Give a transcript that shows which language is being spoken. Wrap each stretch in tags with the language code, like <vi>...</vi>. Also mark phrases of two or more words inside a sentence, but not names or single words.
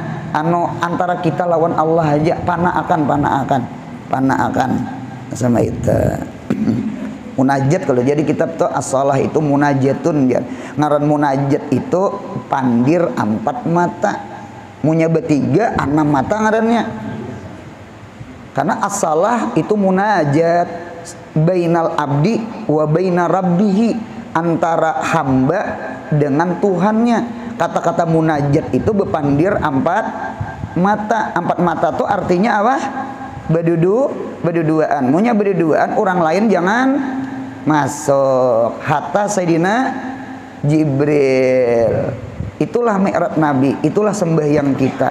<bjn>Anu antara kita lawan Allah aja pana akan sama itu. Munajat kalau jadi kitab tuh as-shalah itu munajatun ya. Ngaran munajat itu pandir 4 mata. Munya bertiga 6 mata ngarannya. Karena as-shalah itu munajat</bjn> <ar>بين العبد وبين ربه,</ar> <bjn>antara hamba dengan Tuhannya. Kata-kata munajat itu bepandir 4 mata. 4 mata tuh artinya apa? Berduaan. Munya berduaan, orang lain jangan masuk. Hatta Sayyidina Jibril. Itulah mi'raj Nabi, itulah sembahyang kita.</bjn>